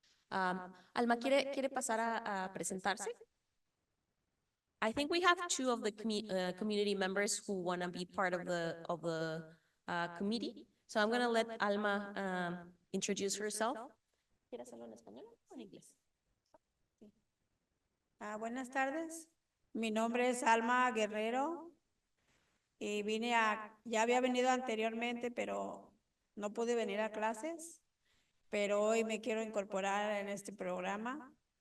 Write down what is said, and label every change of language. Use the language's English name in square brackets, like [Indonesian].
[Spanish] Alma, ¿quiere pasar a presentarse? [English] I think we have 2 of the community members who want to be part of the committee. So I'm going to let Alma introduce herself. [Spanish] ¿Quieres hacerlo en español o en inglés? Buenas tardes. Mi nombre es Alma Guerrero. Y ya había venido anteriormente, pero no pude venir a clases, pero hoy me quiero incorporar en este programa.